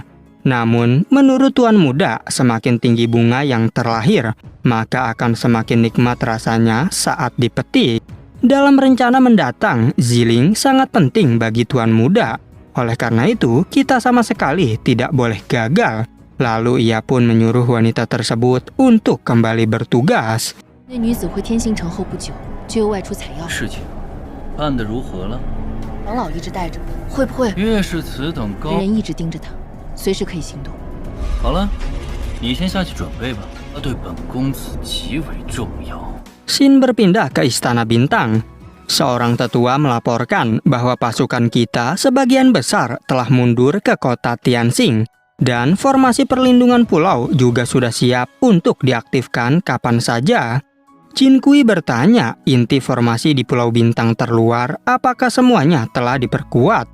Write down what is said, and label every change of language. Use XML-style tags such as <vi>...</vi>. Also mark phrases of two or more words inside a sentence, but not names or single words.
<id>Namun, menurut Tuan Muda, semakin tinggi bunga yang terlahir, maka akan semakin nikmat rasanya saat dipetik. Dalam rencana mendatang, Ziling sangat penting bagi Tuan Muda. Oleh karena itu, kita sama sekali tidak boleh gagal. Lalu ia pun menyuruh wanita tersebut untuk kembali bertugas.</id> <zh>那女子回天星城后不久，就又外出采药。事情办得如何了？王老一直带着，会不会越是此等高…… 人一直盯着他，随时可以行动？好了，你先下去准备吧，他对本公子极为重要。</zh> <id>Shin berpindah ke Istana Bintang. Seorang tetua melaporkan bahwa pasukan kita sebagian besar telah mundur ke kota Tianxing. Dan formasi perlindungan pulau juga sudah siap untuk diaktifkan kapan saja. Jin Kui bertanya inti formasi di Pulau Bintang terluar apakah semuanya telah diperkuat.</id>